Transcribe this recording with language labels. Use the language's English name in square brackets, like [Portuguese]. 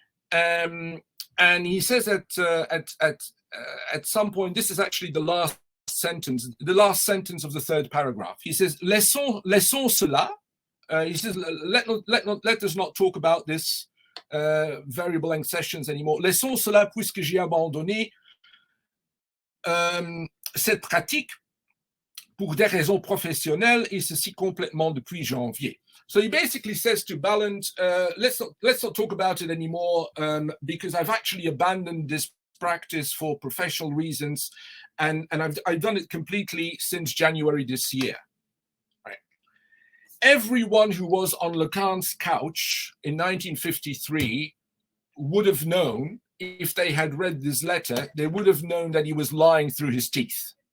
[English] And he says that at some point, this is actually the last sentence of the third paragraph. He says, [French] laissons cela. [English] He says, let us not talk about this variable length sessions anymore. [French] Laissons cela puisque j'ai abandonné cette pratique pour des raisons professionnelles, et ceci complètement depuis janvier. [English] So he basically says to Ballant, let's not talk about it anymore, because I've actually abandoned this practice for professional reasons, and I've done it completely since January this year. everyone who was on Lacan's couch in 1953 would have known, if they had read this letter, they would have known that he was lying through his teeth.